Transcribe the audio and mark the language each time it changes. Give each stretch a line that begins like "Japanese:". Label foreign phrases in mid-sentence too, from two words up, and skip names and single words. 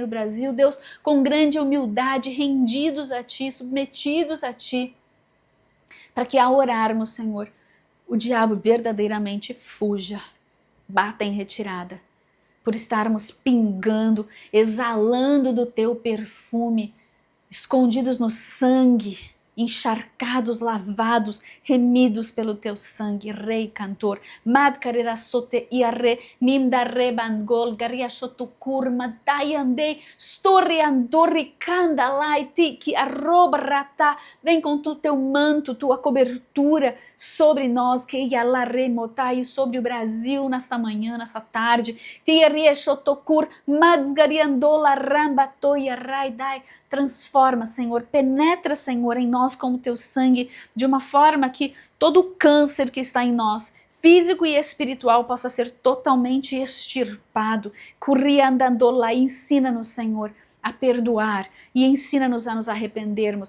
Portuguese: Brasil, Deus, com grande humildade, rendidos a Ti, submetidos a Ti, para que ao orarmos, Senhor, o diabo verdadeiramente fuja, bata em retirada, por estarmos pingando, exalando do Teu perfume, escondidos no sangue encharcados, lavados, remidos pelo teu sangue, Rei Cantor. Madkareda sote iare, nimdare bangol, gariashotukur, madayande, stori andori, kandalaiti, que arroba rata. Vem com o teu manto, tua cobertura sobre nós, que ialare motai, sobre o Brasil nesta manhã, nesta tarde. Tiarieshotokur, madsgariandola, rambatoia, raidai. Transforma, Senhor, penetra, Senhor, em nós com o teu sangue, de uma forma que todo o câncer que está em nós, físico e espiritual, possa ser totalmente extirpado. Curriandandola, ensina-nos, Senhor, a perdoar e ensina-nos a nos arrependermos.